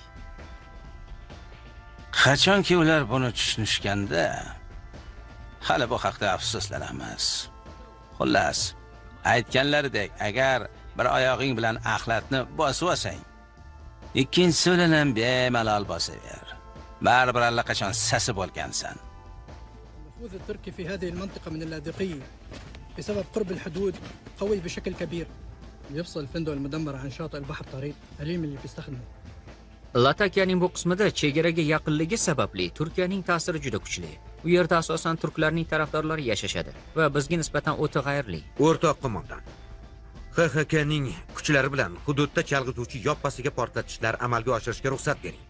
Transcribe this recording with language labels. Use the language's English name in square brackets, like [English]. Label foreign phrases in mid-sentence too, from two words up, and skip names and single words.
[Uzbek] Qachonki ular buni tushunishganda, hali bu haqda afsuslanamiz. Xullas, aytganlaridek, agar bir oyog'ing bilan axlatni bosib olsang, ikkinchisi bilan ham bemalol bosaver. Baribir allaqachon sasi bo'lgansan. [Arabic] النفوذ التركي في هذه المنطقة من اللاذقية بسبب قرب الحدود قوي بشكل كبير. يفصل الفندق المدمر عن شاطئ البحر طريق أليم اللي بيستخدمه. [Uzbek] Latakiyaning bu qismida chegaraga yaqinligi sababli Turkiyaning ta'siri juda kuchli. U yerda asosan turklarning tarafdorlari yashashadi va bizga nisbatan o'ta g'ayrli. O'rtoq qo'mondan, HHKning kuchlari bilan hududda chalg'ituvchi yoppasiga portlatishlar amalga oshirishga ruxsat bering.